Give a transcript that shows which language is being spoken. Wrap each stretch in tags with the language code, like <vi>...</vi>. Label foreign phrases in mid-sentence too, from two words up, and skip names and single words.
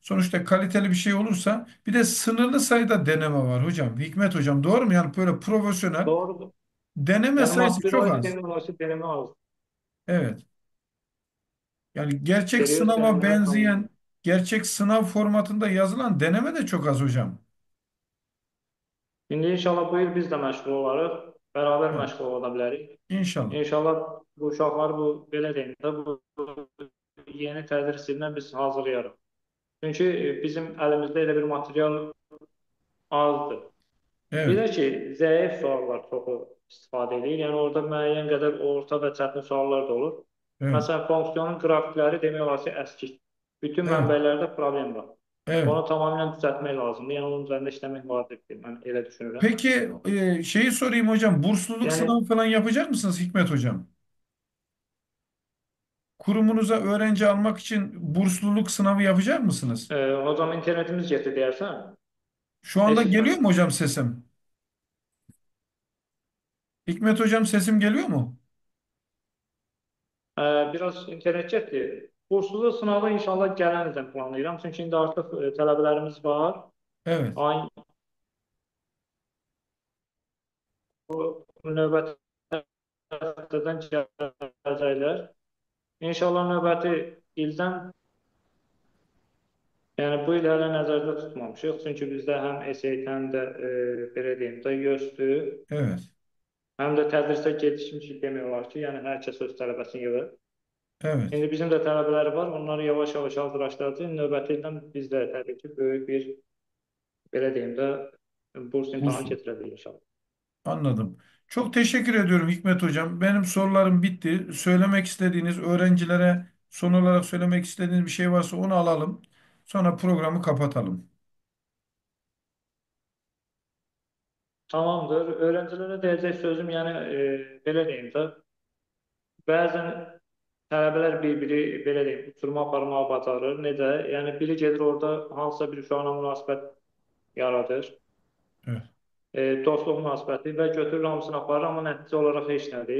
<tr>sonuçta kaliteli bir şey olursa bir de sınırlı sayıda deneme var hocam. Hikmet hocam doğru mu? Yani böyle profesyonel</tr> <az>Doğrudur.</az> <tr>deneme Yani sayısı çok</tr> <az>Maspiro'yu</az> <tr>az. deneme deneme az. Evet. Yani gerçek</tr> <az>Seriöz</az> <tr>sınava denemeler kalmadı. benzeyen, gerçek sınav formatında yazılan deneme de çok az hocam.</tr> <az>İndi inşallah bu il biz də məşğul olarıq, bərabər</az> <tr>Evet.</tr> <az>məşğul ola bilərik.</az> <tr>İnşallah.</tr> <az>İnşallah bu uşaqlar bu belə deyim də bu yeni tədris ilinə biz hazırlayarıq. Çünki bizim əlimizdə elə bir material azdır. Bir</az> <tr>Evet.</tr> <az>də ki, zəif suallar çoxu istifadə edir. Yəni orada müəyyən qədər orta və çətin suallar da olur.</az> <tr>Evet.</tr> <az>Məsələn, fonksiyonun qrafikləri demək olar ki, əskik. Bütün</az> <tr>Evet.</tr> <az>mənbələrdə problem var.</az> <tr>Evet.</tr> <az>Onu tamamilə düzəltmək lazımdır. Yəni onun üzərində işləmək vacibdir. Mən elə düşünürəm.</az> <tr>Peki şeyi sorayım hocam. Bursluluk</tr> <az>Yəni</az> <tr>sınavı falan yapacak mısınız Hikmet hocam? Kurumunuza öğrenci almak için bursluluk sınavı yapacak mısınız?</tr> <az>hocam internetimiz getdi deyərsən.</az> <tr>Şu anda geliyor</tr> <az>Eşitmədim.</az> <tr>mu hocam sesim? Hikmet hocam sesim geliyor mu?</tr> <az>Biraz internet getdi. Burslu sınavı inşallah gələn ildən planlayıram. Çünki indi artıq tələbələrimiz var.</az> <tr>Evet.</tr> <az>Ayın növbəti həftədən gələcəklər. İnşallah növbəti ildən, yəni bu il hələ nəzərdə tutmamışıq. Çünki bizdə həm SAT, həm də belə deyim də YÖS-dür,</az> <tr>Evet.</tr> <az>həm də tədrisdə gecikmişik demək olar ki, yəni hər kəs öz tələbəsini yığır.</az> <tr>Evet.</tr> <az>İndi bizim də tələbələr var, onları yavaş-yavaş hazırlaşdıracağıq. Növbəti ildən biz də təbii ki, böyük bir, belə deyim də, burs imtahanı</az> <tr>Bursluluk.</tr> <az>keçirə bilərik inşallah.</az> <tr>Anladım. Çok teşekkür ediyorum Hikmet hocam. Benim sorularım bitti. Söylemek istediğiniz öğrencilere son olarak söylemek istediğiniz bir şey varsa onu alalım. Sonra programı kapatalım. Tamamdır.</tr> <az>Öğrencilere deyəcək sözüm, yəni belə deyim də, bəzən tələbələr bir-biri, belə deyim, uçuruma aparmağı bacarır. Necə? Yəni biri gedir orada hansısa bir uşaqla münasibət yaradır,</az> <tr>Evet.</tr> <az>dostluq münasibəti və götürür hamısını aparır, amma nəticə olaraq heç nədir.</az>